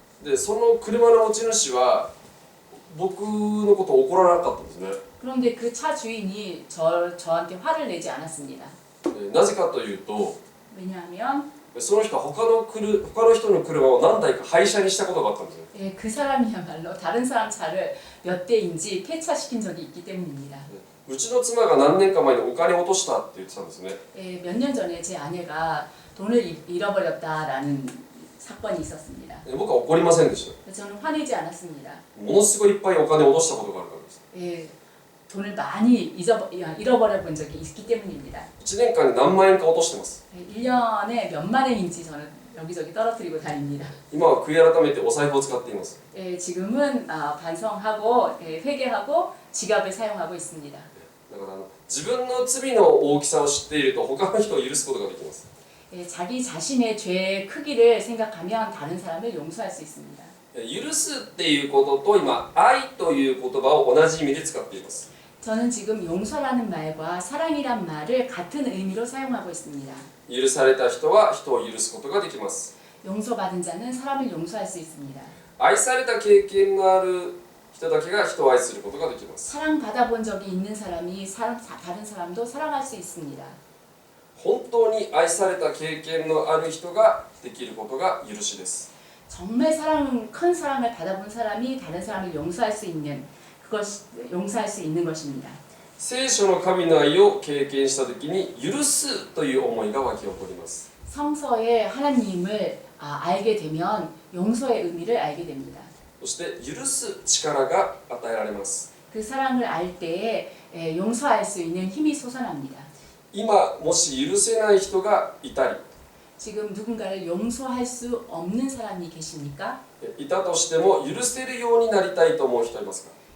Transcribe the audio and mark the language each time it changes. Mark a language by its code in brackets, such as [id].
[ja] で、その車の持ち主は僕のことを怒らなかったんですね。 [ko] 그런데 그 차 주인이 저한테 화를 내지 않았습니다. [ja] なぜかというと、 [ko] 왜냐하면 [ja] その人は他の人の車を何台か廃車にしたことがあったんですよ。 [ko] 그 사람이야말로 다른 사람 차를 몇 대인지 폐차시킨 적이 있기 때문입니다. [ja] うちの妻が何年か前にお金を落としたって言ってたんですね。 [ko] 몇 년 전에 제 아내가 돈을 잃어버렸다라는 사건이 있었습니다. [ja] 僕は怒りませんでした。 [ko] 저는 화내지 않았습니다. [ja] ものすごいいっぱいお金を落としたことがあるからです。 [ko] 돈을 많이 잃어버려 본 적이 있기 때문입니다. [ja] 1年間に何万円か落としてます。 [ko] 1년에 몇만 원인지 저는 여기저기 떨어뜨리고 다닙니다. [ja] 今は悔い改めてお財布を使っています。 [ko] 지금은 반성하고 회개하고 지갑을 사용하고 있습니다. [ja] だから自分の罪の大きさを知っていると他の人を許すことができます。 [ko] 자기 자신의 죄의 크기를 생각하면 다른 사람을 용서할 수 있습니다. [ja] 許すっていうことと今愛という言葉を同じ意味で使っています。 [ko] 저는 지금 용서라는 말과 사랑이란 말을 같은 의미로 사용하고 있습니다. [ja] 許された人は人を許すことができます。 [ko] 용서받은 자는 사람을 용서할 수 있습니다. [ja] 愛された経験のある人だけが人を愛することができます。 [ko] 사랑받아본 적이 있는 사람이 다른 사람도 사랑할 수 있습니다. [ja] 本当に愛された経験のある人ができることが許しです。 [ko] 정말 큰 사랑을 받아본 사람이 다른 사람을 용서할 수 있는 그것 용서할 수 있는 것입니다. [ja] 聖書の神の愛を経験した時に許すという思いが湧き起こります。 [ko] 성서의 하나님을 알게 되면 용서의 의미를 알게 됩니다. [ja] そして許す力が与えられます。 [ko] 그 사랑을 알 때에 용서할 수 있는 힘이 솟아납니다. [ja] 今もし許せない人がいたり [ko] 지금 누군가를 용서할 수 없는 사람이 계십니까? [ja] いたとしても許せるようになりたいと思う人いますか？